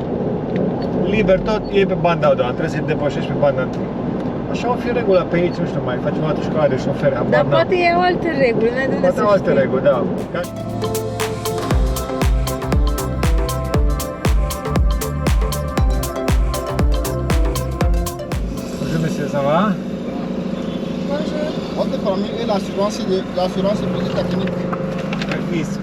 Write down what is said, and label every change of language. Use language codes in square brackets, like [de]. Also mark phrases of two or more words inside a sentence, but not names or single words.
[ro] Liber tot, e pe banda a doua, trebuie să-i depășești pe banda întâi. Așa o fi regula pe aici, nu știu, mai facem o altă școală de șoferi. Dar poate e o altă regulă, n-ai de unde Poate să o altă știi. regulă, da. [fr] Bonjour monsieur, ça va? Votre famille et l'assurance britannique. Ici.